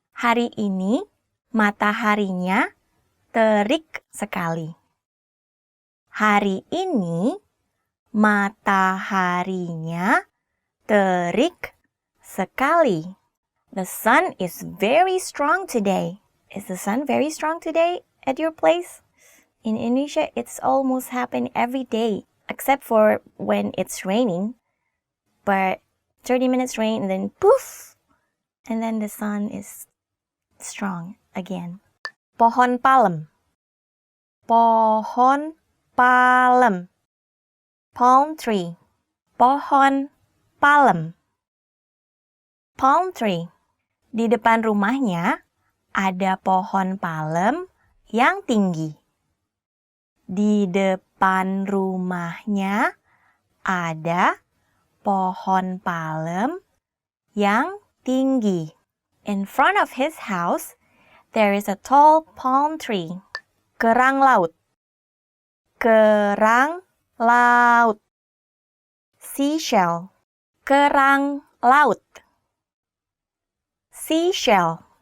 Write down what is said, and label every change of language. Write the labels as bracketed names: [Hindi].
[Indonesian] Hari ini mataharinya terik sekali. Hari ini mataharinya terik sekali. [English] The sun is very strong today. Is the sun very strong today at your place? In Indonesia, it's almost happen every day, except for when it's raining. But 30 minutes rain and then poof, and then the sun is strong again. [Indonesian] Pohon palem. Pohon palem. [English] Palm tree. [Indonesian] Pohon palem. [English] Palm tree. [Indonesian] Di depan rumahnya ada pohon palem yang tinggi. Di depan rumahnya ada pohon palem yang tinggi. [English] In front of his house, there is a tall palm tree. [Indonesian] Kerang laut. Kerang laut. Seashell. Kerang laut. Seashell.